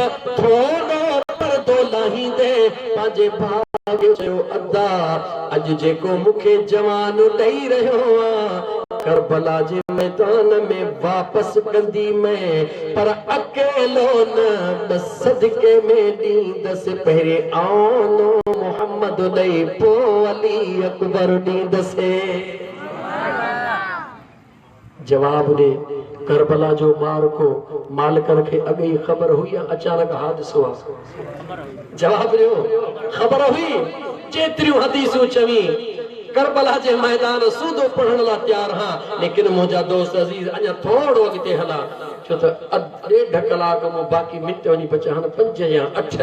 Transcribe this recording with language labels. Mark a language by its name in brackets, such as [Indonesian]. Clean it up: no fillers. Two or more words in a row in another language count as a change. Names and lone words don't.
[Sindhi] थोरो पर्दो लाहींदे पंहिंजे भाउ खे चयो अदा अॼु जेको मूंखे जवान ॾेई रहियो आहे करबला जे मैदान में वापस कंदी मैं पर अकेलो न सदके में ॾींदसि पहिरें आनो मुहम्मद ॾेई पो अली अकबर ॾींदसे। जवाब दे करबला जो मार को मालिकन खे अॻे ई ख़बर हुई अचानक हादिसो आहे? जवाब ॾियो, ख़बर हुई? जेतिरियूं हदीसूं चवी करबला जे मैदान सूदो पढ़ण लाइ तैयार हां, लेकिन मुंहिंजा दोस्त अज़ीज अञा थोरो अॻिते हला, छो त 1.5 कलाक मूं बाक़ी मिंट वञी बचा आहिनि 5 या 8।